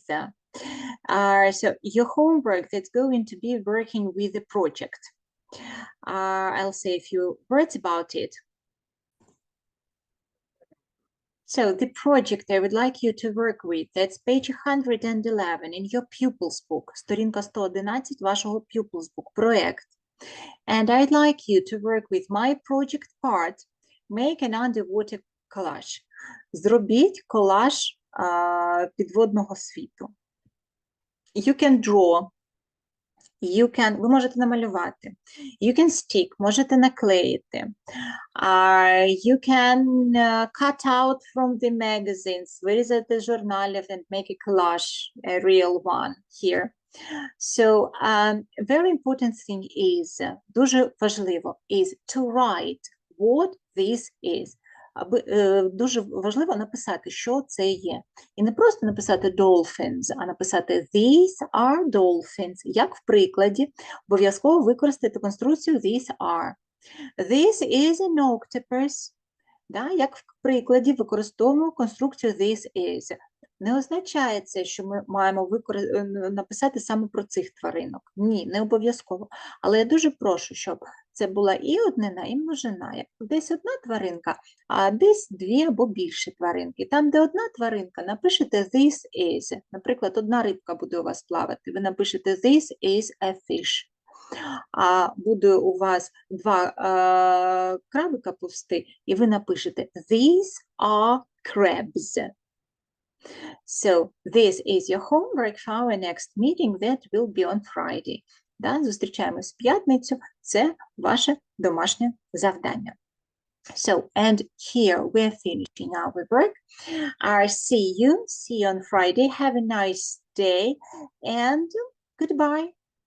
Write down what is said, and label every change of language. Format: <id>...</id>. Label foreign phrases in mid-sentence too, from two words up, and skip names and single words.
<en>So your homework, that's going to be working with the project. I'll say a few words about it. So the project I would like you to work with, that's page 111 in your pupils book,</en> <uk>сторінка 111 вашого</uk> <en>pupils book,</en> <uk>проект.</uk> <en>And I'd like you to work with my project part, make an underwater collage.</en> <uk>Зробіть колаж підводного світу.</uk> <en>You can draw.</en> <uk>Ви можете намалювати.</uk> <en>You can stick,</en> <uk>можете наклеїти.</uk> <en>You can cut out from the magazines,</en> <uk>вирізати з журналів</uk> <en>and make a collage, a real one here. So, very important thing is,</en> <uk>дуже важливо,</uk> <en>is to write what this is.</en> <uk>Дуже важливо написати, що це є. І не просто написати dolphins, а написати</uk> <en>these are dolphins.</en> <uk>Як в прикладі, обов'язково використати конструкцію</uk> <en>these are. This is an octopus.</en> <uk>Да? Як в прикладі використовуємо конструкцію</uk> <en>this is.</en> <uk>Не означає це, що ми маємо написати саме про цих тваринок. Ні, не обов'язково. Але я дуже прошу, щоб це була і однина, і множина. Як десь одна тваринка, а десь дві або більше тваринки. Там, де одна тваринка, напишете</uk> <en>this is.</en> <uk>Наприклад, одна рибка буде у вас плавати. Ви напишете</uk> <en>this is a fish.</en> <uk>А буде у вас два крабика повсти, і ви напишете</uk> <en>these are crabs. So, this is your homework for our next meeting that will be on Friday.</en> <uk>Да, зустрічаємось в п'ятницю. Це ваше домашнє завдання.</uk> <en>So, and here we're finishing our work. See you on Friday. Have a nice day and goodbye.</en>